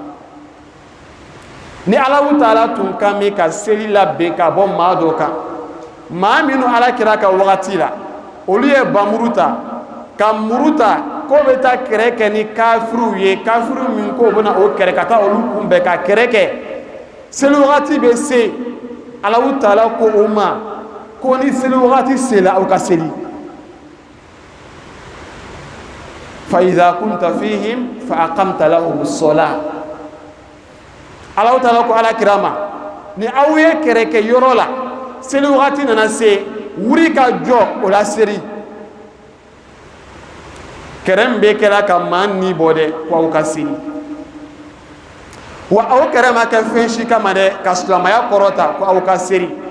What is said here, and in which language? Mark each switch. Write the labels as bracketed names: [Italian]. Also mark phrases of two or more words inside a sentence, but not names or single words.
[Bambara] ni Alahu Taala tun ka mɛn ka seli labɛn ka bɔ maa dɔ kan maa minnu Alakira ka wagati la olu ye bamuru ta ka muru ta ko bɛ taa kɛlɛ kɛ ni kafiriw ye kafiriw min ko bɛna o kɛlɛ ka taa olu kunbɛn ka kɛlɛ kɛ seli wagati bɛ se Alahu Taala ko o ma ko ni seli wagati sela aw ka seli [Arabic] فإذا كنت فيهم فأقمت لهم الصلاة [Bambara] Alahu Taala ko Alakira ma ni aw ye kɛlɛ kɛ yɔrɔ la seli wagati nana se wuri ka jɔ o la seli kɛrɛ min bɛ kɛra ka maa ni bɔ dɛ ko aw ka seli wa aw kɛrɛ ma kɛ fɛn si kama dɛ ka silamaya kɔrɔta ko aw ka seli